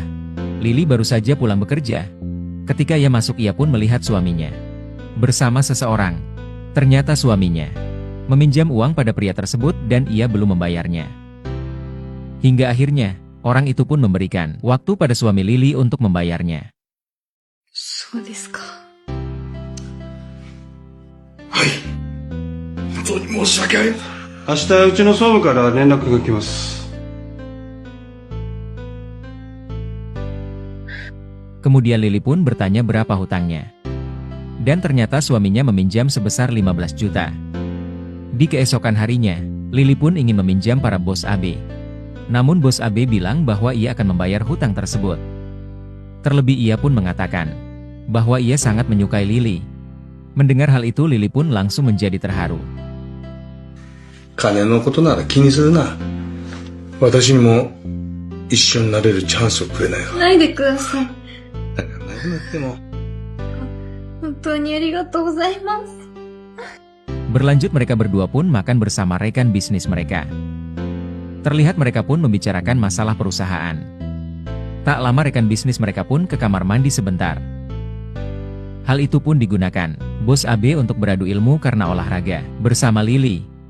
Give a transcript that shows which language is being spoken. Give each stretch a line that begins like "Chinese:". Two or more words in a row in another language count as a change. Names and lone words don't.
Indonesian: Lily baru saja pulang bekerja. Ketika ia masuk ia pun melihat suaminya bersama seseorang. Ternyata suaminya meminjam uang pada pria tersebut dan ia belum membayarnya. Hingga akhirnya, orang itu pun memberikan waktu pada suami Lily untuk membayarnya.
Japanese: そうですか。はい。本当に申し訳ありません。明日うちの総務から連絡が来ます。
Indonesian: Kemudian Lily pun bertanya berapa hutangnya. Dan ternyata suaminya meminjam sebesar 15 juta. Di keesokan harinya, Lily pun ingin meminjam para bos AB. Namun bos AB bilang bahwa ia akan membayar hutang tersebut. Terlebih ia pun mengatakan bahwa ia sangat menyukai Lily. Mendengar hal itu Lily pun langsung menjadi terharu.
Japanese: 金のことなら気にするな。私にも一緒になれるチャンスをくれないか。ないでください。だからなくなっても。本当にありがとうございます。
Indonesian: Berlanjut mereka berdua pun makan bersama rekan bisnis mereka. Terlihat mereka pun membicarakan masalah perusahaan. Tak lama rekan bisnis mereka pun ke kamar mandi sebentar. Hal itu pun digunakan bos AB untuk beradu ilmu karena olahraga bersama Lily.